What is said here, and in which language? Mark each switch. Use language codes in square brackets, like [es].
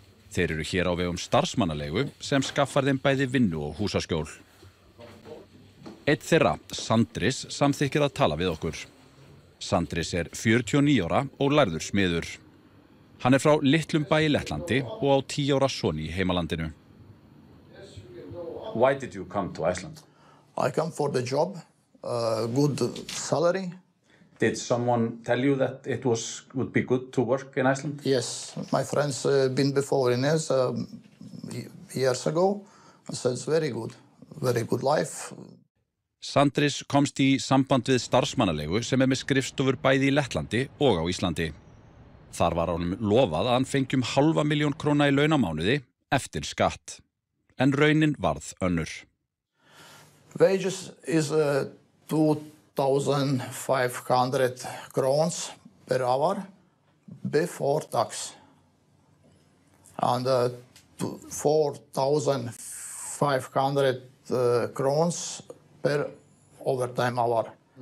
[is] Þeir eru hér á vegum starfsmannaleigu sem skaffar þeim bæði vinnu og húsaskjól. Einn þeirra, Sandris, samþykkir að tala við okkur. Sandris er 49 ára og lærður smiður. Hann frá litlum bæ í Lettlandi og á 10 ára son í heimalandinu. [en] Why did you come to Iceland? I come for the job, good salary. Did someone tell you that it would be good to work in Iceland? Yes, my friends been before in this years ago. I said it's very good life. [is] Sandris komst í samband við starfsmannaleigu sem með skrifstofur bæði í Lettlandi og á Íslandi. Þar var honum lofað að hann fengi 500.000 króna í launamánuði eftir skatt. En raunin varð önnur. [en] Wages is 2,500 crowns per hour before tax. And 4,500 crowns per overtime hour.